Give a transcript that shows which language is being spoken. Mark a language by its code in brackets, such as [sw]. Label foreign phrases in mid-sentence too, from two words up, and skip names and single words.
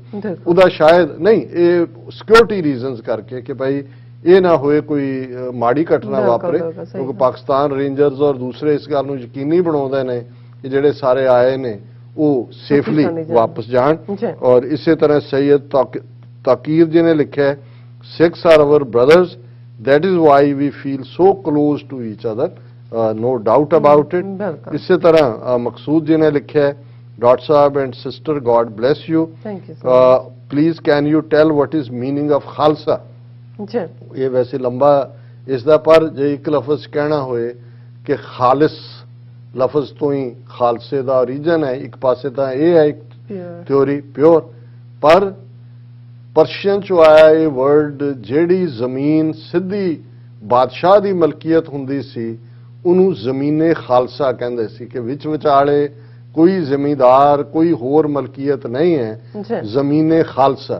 [pa] ਉਹਦਾ ਸ਼ਾਇਦ ਨਹੀਂ, ਇਹ [en] security reasons [pa] ਕਰਕੇ ਕਿ ਭਾਈ ਇਹ ਨਾ ਹੋਏ ਕੋਈ ਮਾੜੀ ਘਟਨਾ ਵਾਪਰੇ, ਕਿਉਂਕਿ ਪਾਕਿਸਤਾਨ ਰੇਂਜਰਸ ਔਰ ਦੂਸਰੇ ਇਸ ਗੱਲ ਨੂੰ ਯਕੀਨੀ ਬਣਾਉਂਦੇ ਨੇ ਕਿ ਜਿਹੜੇ ਸਾਰੇ ਆਏ ਨੇ ਉਹ ਸੇਫਲੀ ਵਾਪਸ ਜਾਣ। ਔਰ ਇਸੇ ਤਰ੍ਹਾਂ ਸੈयद ਤਾਕੀਰ ਜੀ ਨੇ ਲਿਖਿਆ, [en] Sikhs are our brothers, that is why we feel so close to each other, no doubt about it. [pa] ਇਸੇ ਤਰ੍ਹਾਂ ਮਕਸੂਦ ਜੀ ਨੇ ਲਿਖਿਆ, ਡਾਕਟਰ ਸਾਹਿਬ [en] and sister, God bless you. Thank you so much. Please can you tell what is meaning of ਖਾਲਸਾ? [pa] ਇਹ ਵੈਸੇ ਲੰਬਾ ਇਸ ਦਾ, ਪਰ ਜੇ ਇੱਕ ਲਫ਼ਜ਼ ਕਹਿਣਾ ਹੋਏ ਕਿ ਖਾਲਿਸ ਲਫ਼ਜ਼ ਤੋਂ ਹੀ ਖਾਲਸੇ ਦਾ ਓਰੀਜਨ ਹੈ, ਇੱਕ ਪਾਸੇ ਤਾਂ ਇਹ ਹੈ ਇੱਕ ਥਿਉਰੀ ਪਿਓਰ, ਪਰ ਪਰਸ਼ੀਅਨ ਚੋਂ ਆਇਆ ਇਹ ਵਰਡ, ਜਿਹੜੀ ਜ਼ਮੀਨ ਸਿੱਧੀ ਬਾਦਸ਼ਾਹ ਦੀ ਮਲਕੀਅਤ ਹੁੰਦੀ ਸੀ ਉਹਨੂੰ ਜ਼ਮੀਨੇ ਖਾਲਸਾ ਕਹਿੰਦੇ ਸੀ, ਕਿ ਵਿੱਚ ਵਿਚਾਲੇ ਕੋਈ ਜ਼ਿਮੀਂਦਾਰ ਕੋਈ ਹੋਰ ਮਲਕੀਅਤ ਨਹੀਂ ਹੈ, ਜ਼ਮੀਨੇ ਖਾਲਸਾ।